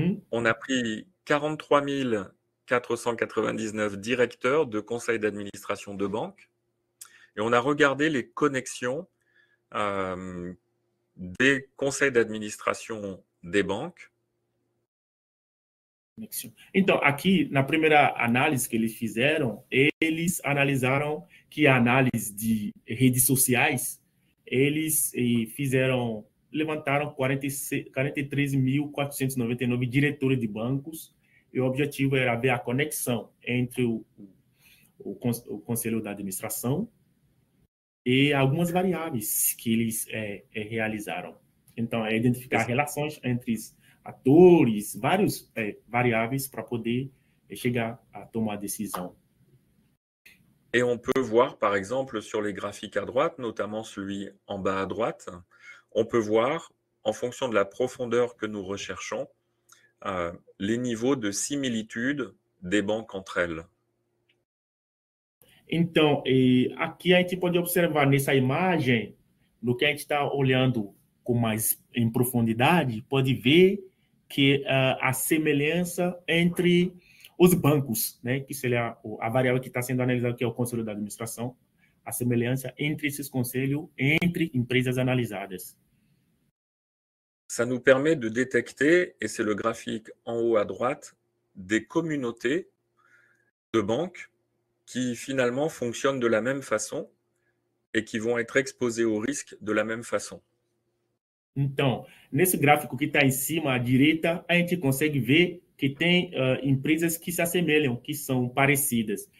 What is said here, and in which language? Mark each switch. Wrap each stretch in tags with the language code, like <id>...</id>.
<fr>On a pris 43 499 directeurs de conseils d'administration de banques et on a regardé les connexions des conseils d'administration des banques.</fr> <pt>Então, aqui, na primeira análise que eles fizeram, eles analisaram que a análise de redes sociais, eles levantaram 43.499 diretores de bancos, e o objetivo era ver a conexão entre o conselho da administração e algumas variáveis que eles realizaram. Então, identificar relações entre atores, vários variáveis para poder chegar a tomar decisão.</pt> <fr>Et on peut voir, par exemple, sur les graphiques à droite, notamment celui en bas à droite, on peut voir, en fonction de la profondeur que nous recherchons, les niveaux de similitude des banques entre elles.</fr> <pt>Então, aqui a gente pode observar nessa imagem, no que a gente está olhando com mais em profundidade, pode ver que a semelhança entre os bancos, né, que seria a variável que está sendo analisada, que é o Conselho de Administração, a semelhança entre esses conselhos, entre empresas analisadas.</pt> <fr>Ça nous permet de détecter, et c'est le graphique en haut à droite, des communautés de banques qui finalement fonctionnent de la même façon et qui vont être exposées au risque de la même façon.</fr> <pt>Então, nesse gráfico que está em cima à direita, a gente consegue ver que tem empresas que se assemelham, que são parecidas.</pt>